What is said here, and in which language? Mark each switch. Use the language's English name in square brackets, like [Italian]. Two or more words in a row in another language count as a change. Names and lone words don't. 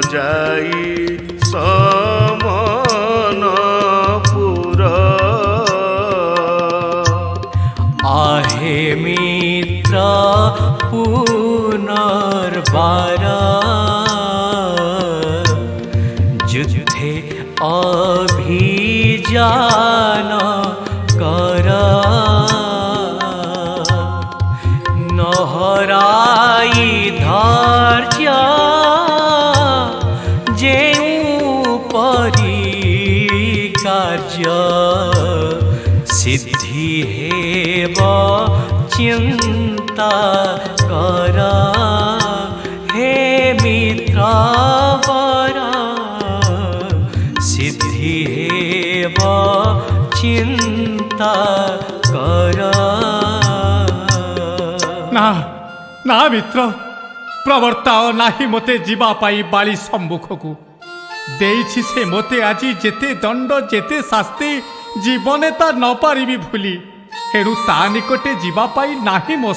[Odia] ଯାଇ ସମନପୁର ଆହେ ମିତ୍ର ପୁନର୍ବାର ଯୁଦ୍ଧେ ଅଭିଯାନ କର ନହରାଇ ଧୈର୍ଯ୍ୟ ଯେଉଁ ପରି କାର୍ଯ୍ୟ ସିଦ୍ଧି ହେବ ଚିନ୍ତା କର ହେ ମିତ୍ର ବର ସିଦ୍ଧି ହେବ ଚିନ୍ତା କର ନା ନା ମିତ୍ର ପ୍ରବର୍ତ୍ତାଅ ନାହିଁ ମୋତେ ଯିବା ପାଇଁ ବାଳି ସମ୍ମୁଖକୁ ଦେଇଛି ସେ ମୋତେ ଆଜି ଯେତେ ଦଣ୍ଡ ଯେତେ ଶାସ୍ତି ଜୀବନେ ତା ନ ପାରିବି ଭୁଲି ଏଣୁ ତା ନିକଟେ ଯିବା ପାଇଁ ନାହିଁ ମୋ